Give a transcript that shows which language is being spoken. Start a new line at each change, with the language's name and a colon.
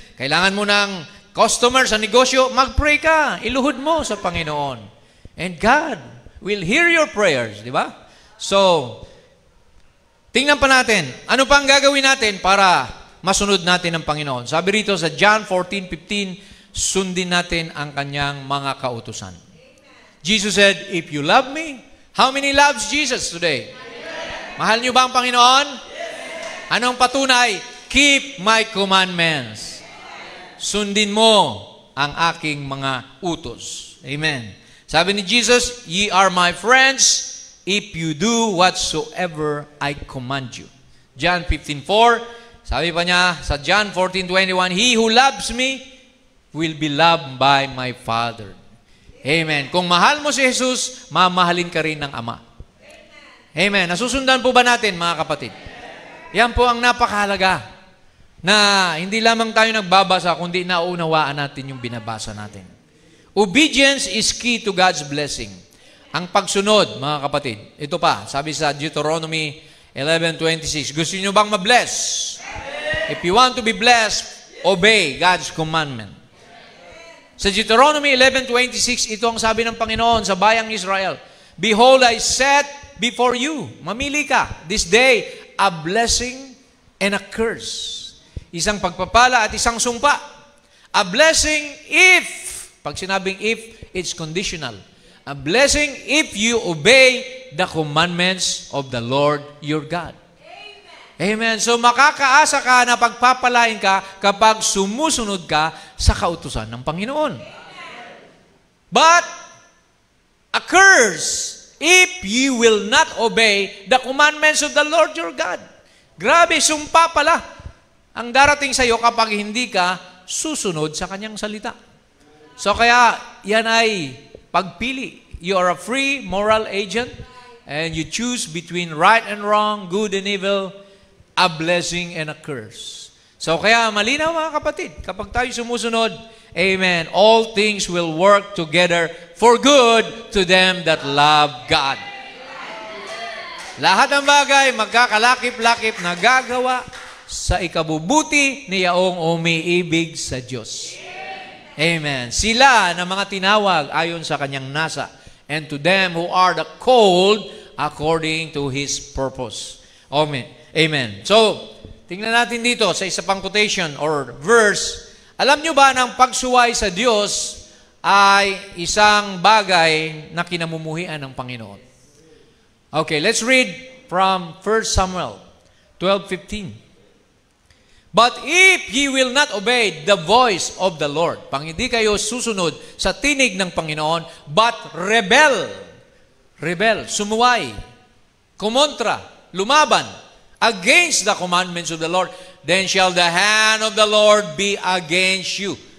Filipino: Kailangan mo ng customer sa negosyo, mag-pray ka, iluhod mo sa Panginoon.
English: And God will hear your prayers,
Filipino: di ba? So, tingnan pa natin, ano pa ang gagawin natin para masunod natin ang Panginoon? Sabi rito sa John 14:15, sundin natin ang kanyang mga kautusan.
English: Jesus said, if you love me, how many loves Jesus today?
Filipino: Mahal niyo ba ang Panginoon? Anong patunay?
English: Keep my commandments.
Filipino: Sundin mo ang aking mga utos. Amen. Sabi ni Jesus,
English: ye are my friends if you do whatsoever I command you. John 15:4,
Filipino: sabi pa niya sa
English: John 14:21, he who loves me will be loved by my Father.
Filipino: Amen. Kung mahal mo si Jesus, mamahalin ka rin ng Ama. Amen. Nasusundan po ba natin, mga kapatid? Yan po ang napakahalaga na hindi lamang tayo nagbabasa, kundi naunawaan natin yung binabasa natin.
English: Obedience is key to God's blessing.
Filipino: Ang pagsunod, mga kapatid, ito pa, sabi sa Deuteronomy 11:26, gusto niyo bang ma-bless?
English: If you want to be blessed, obey God's commandment.
Filipino: Sa Deuteronomy 11:26, ito ang sabi ng Panginoon sa bayang Israel,
English: behold, I set before you,
Filipino: mamili ka,
English: this day, a blessing and a curse.
Filipino: Isang pagpapala at isang sumpa.
English: A blessing if,
Filipino: pag sinabing if,
English: it's conditional. A blessing if you obey the commandments of the Lord your God. Amen.
Filipino: So makakaasa ka na pagpapalain ka kapag sumusunod ka sa kautusan ng Panginoon.
English: But a curse if you will not obey the commandments of the Lord your God.
Filipino: Grabe, sumpa pala ang darating sa iyo kapag hindi ka susunod sa kanyang salita. So kaya yan ay pagpili.
English: You are a free moral agent and you choose between right and wrong, good and evil, a blessing and a curse.
Filipino: So kaya malinaw, mga kapatid, kapag tayo sumusunod,
English: amen, all things will work together for good to them that love God.
Filipino: Lahat ng bagay magkakalakip-lakip na gagawa sa ikabubuti ni yaong umiibig sa Diyos.
English: Amen.
Filipino: Sila na mga tinawag ayon sa kanyang nasa,
English: and to them who are the called according to His purpose. Amen. Amen.
Filipino: So, tingnan natin dito sa isa pang quotation or verse. Alam nyo ba ng pagsuway sa Diyos ay isang bagay na kinamumuhian ng Panginoon?
English: Okay, let's read from 1 Samuel 12:15. But if ye will not obey the voice of the Lord,
Filipino: pang hindi kayo susunod sa tinig ng Panginoon,
English: but rebel,
Filipino: sumuway, kumontra, lumaban,
English: against the commandments of the Lord, then shall the hand of the Lord be against you.